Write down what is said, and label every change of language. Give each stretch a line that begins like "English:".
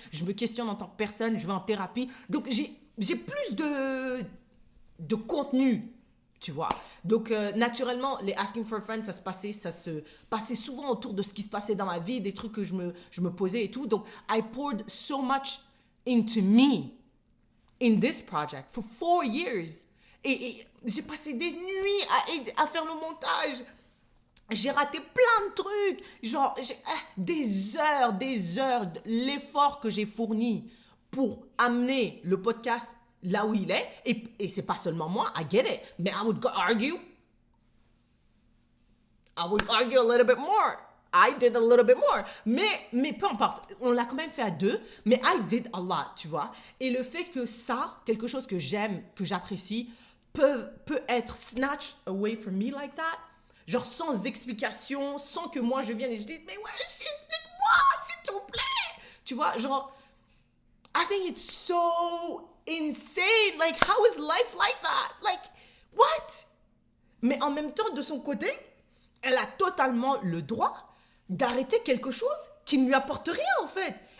French: Je me questionne en tant que personne, je vais en thérapie. Donc, j'ai plus de contenu, tu vois. Donc, naturellement, les Asking for a Friend, ça se passait souvent autour de ce qui se passait dans ma vie, des trucs que je me posais et tout.
English: Donc, I poured so much into me in this project for 4 years.
French: Et j'ai passé des nuits à faire le montage. J'ai raté plein de trucs. Genre, des heures, l'effort que j'ai fourni pour amener le podcast là où il est. Et c'est pas seulement moi,
English: I get it. Mais I would argue a little bit more. I did a little bit more.
French: Mais peu importe, on l'a quand même fait à deux. Mais
English: I did a lot,
French: tu vois. Et le fait que ça, quelque chose que j'aime, que j'apprécie, peut être
English: snatched away from me like that.
French: Genre sans explication, sans que moi je vienne et je dise mais ouais, explique-moi s'il te plaît. Tu vois, genre
English: I think it's so insane. Like how is life like that? Like what?
French: Mais en même temps de son côté, elle a totalement le droit d'arrêter quelque chose qui ne lui apporte rien en fait.